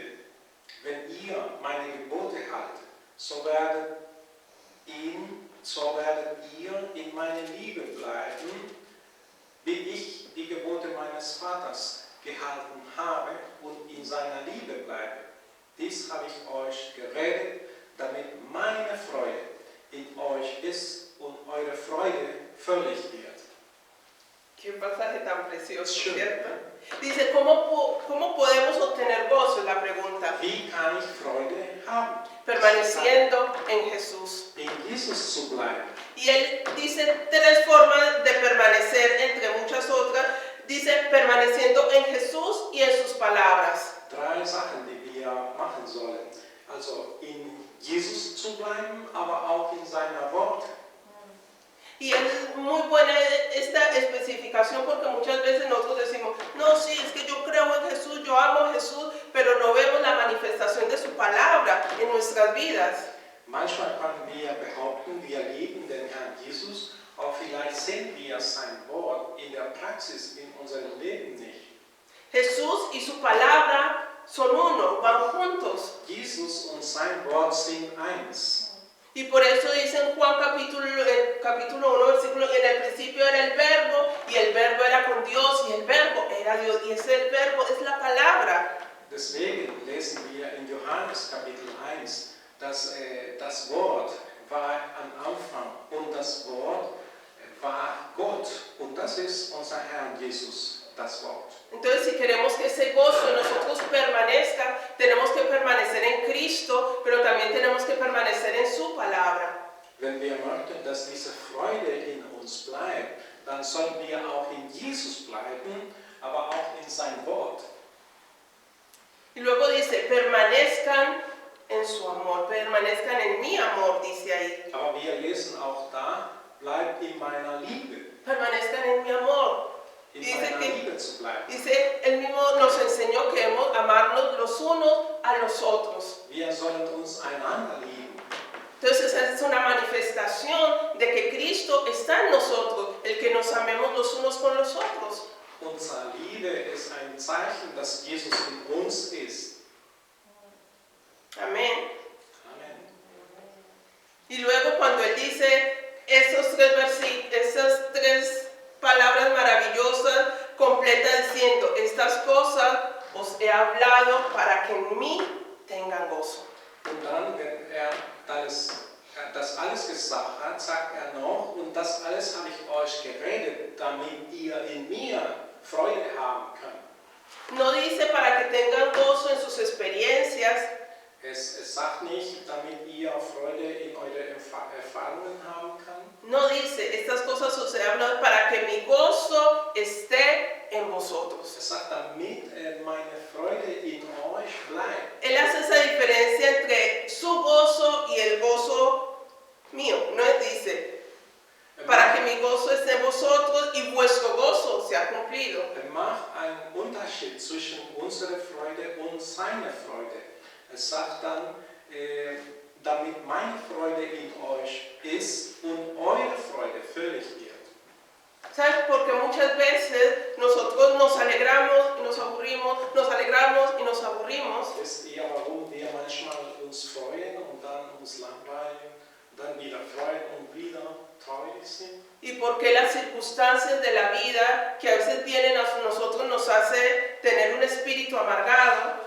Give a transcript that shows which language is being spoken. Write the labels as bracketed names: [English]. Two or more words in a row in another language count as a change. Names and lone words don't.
[German] Wenn ihr meine Gebote haltet, so werdet ihr in meiner Liebe bleiben, wie ich die Gebote meines Vaters gehalten habe und in seiner Liebe bleibe. Dies habe ich euch geredet, damit meine Freude in euch ist und eure Freude völlig wird. [Spanish] Qué pasaje tan precioso, [German] Schön. [Spanish] ¿cierto? Dice, ¿cómo podemos obtener gozo? Es la pregunta. [German] Wie kann ich Freude haben? [Spanish] Permaneciendo en Jesús. [German] In Jesus zu bleiben. [Spanish] Y él dice tres formas de permanecer, entre muchas otras. Dice, permaneciendo en Jesús y en sus palabras. [German] Drei Sachen, die wir machen sollen. Also in Jesus zu bleiben, aber auch in seiner Wort. [Spanish] Y es muy buena esta especificación, porque muchas veces nosotros decimos, no, sí, es que yo creo en Jesús, yo amo a Jesús, pero no vemos la manifestación de su palabra en nuestras vidas. [German] Manchmal können wir behaupten, wir lieben den Herrn Jesus, aber vielleicht sehen wir sein Wort in der Praxis in unserem Leben nicht. [Spanish] Jesús y su palabra son uno, van juntos. [German] Jesus und sein Wort sind eins. [Spanish] Y por eso dice en Juan capítulo 1, versículo, en el principio era el verbo, y el verbo era con Dios, y el verbo era Dios, y ese verbo es la palabra. [German] Deswegen lesen wir in Johannes Kapitel 1, dass das Wort war am Anfang und das Wort war Gott. Und das ist unser Herr Jesus, das Wort. [Spanish] Entonces, si queremos que ese gozo en nosotros permanezca, tenemos que permanecer en Cristo, pero también tenemos que permanecer en su palabra. [German] Wenn wir möchten, dass diese Freude in uns bleibt, dann sollen wir auch in Jesus bleiben, aber auch in sein Wort. [Spanish] Y luego dice, permanezcan en su amor, permanezcan en mi amor, dice ahí. [German] Aber wir lesen auch da, bleibt in meiner Liebe, [Spanish] permanezcan en mi amor. [German] in [Spanish] Dice [German] meiner [Spanish] que- [German] Liebe zu bleiben. [Spanish] Dice, Él mismo nos enseñó que debemos amarnos los unos a los otros. [German] Wir sollen uns einander lieben. [Spanish] Entonces esa es una manifestación de que Cristo está en nosotros, el que nos amemos los unos con los otros. [German] Unsere Liebe ist ein Zeichen, dass Jesus in uns ist. [Spanish] Amén. [German] Amen. [Spanish] Y luego cuando Él dice esas tres palabras maravillosas, completa diciendo, estas cosas os he hablado para que en mí tengan gozo. [German] Und dann, wenn das alles gesagt hat, sagt er noch, und das alles habe ich euch geredet, damit ihr in mir Freude haben könnt. [Spanish] No dice para que tengan gozo en sus experiencias, [German] Es sagt nicht, damit ihr Freude in eure Erfahrungen haben könnt. [Spanish] no dice estas cosas os he hablado para que mi gozo esté en vosotros. [German] Es sagt, damit meine Freude in euch bleibt. [Spanish] Él hace esa diferencia entre su gozo y el gozo mío. No dice para que mi gozo esté en vosotros y vuestro gozo sea cumplido. [German] Macht einen Unterschied zwischen unserer Freude und seiner Freude. Es sagt dann, damit meine Freude in euch ist und eure Freude völlig wird. [Spanish] ¿Sabes? Porque muchas veces nosotros nos alegramos y nos aburrimos, nos alegramos y nos aburrimos. [German] Wisst ihr, warum wir manchmal uns freuen und dann uns langweilen, dann wieder freuen und wieder traurig sind? [Spanish] Y porque las circunstancias de la vida que a veces vienen a nosotros nos hace tener un espíritu amargado.